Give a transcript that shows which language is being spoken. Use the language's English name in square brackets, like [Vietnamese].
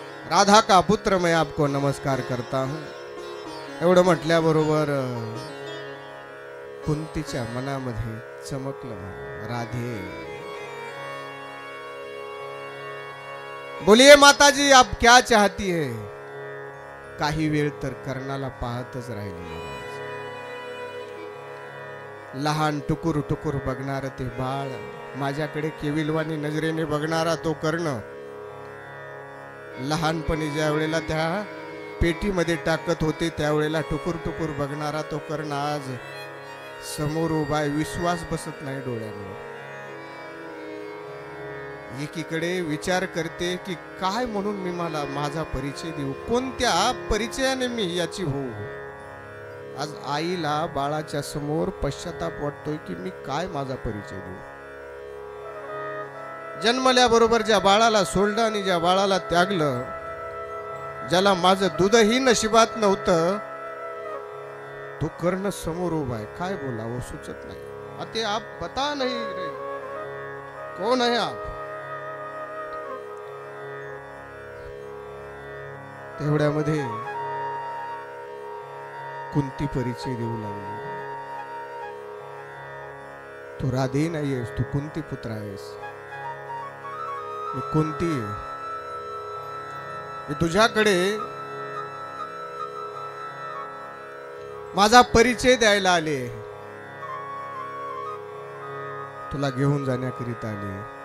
[Hindi] राधा का पुत्र मैं आपको नमस्कार करता हूं. [Marathi] एवढं म्हटल्याबरोबर कुंतीच्या मनामध्ये चमकलं. राधे. [Hindi] बोलिए माताजी, आप क्या चाहती है? [Marathi] काही वेळ तर कर्णाला पाहतच राहिली. लहान टुकुर टुकुर बघणार ते बाळ, माझ्याकडे केविलवाणी नजरेने बघणारा तो कर्ण, लहानपणी ज्या वेळेला त्या पेटीमध्ये टाकत होते त्यावेळेला टुकुर टुकुर बघणारा तो कर्ण आज समोर उभा आहे. विश्वास बसत नाही डोळ्यांवर. एकीकडे विचार करते की काय म्हणून मी मला माझा परिचय देऊ, कोणत्या परिचयाने मी याची होऊ. आज आईला बाळाच्या समोर पश्चाताप वाटतोय की मी काय माझा परिचय देऊ. जन्मल्याबरोबर ज्या बाळाला सोडलं आणि ज्या बाळाला त्यागलं, ज्याला माझं दूधही नशिबात नव्हतं, तो कर्ण समोर उभा आहे. काय बोलावं सुचत नाही. [Hindi] अते आप बता नहीं रे, कौन है आप? [Marathi] तेवढ्यामध्ये कुंती परिचय देऊ लागली. तू राधे नाहीयेस, तू कुंती पुत्र आहेस. मी कुंती, मी तुझ्याकडे माझा परिचय द्यायला आले, तुला घेऊन जाण्याकरिता आले.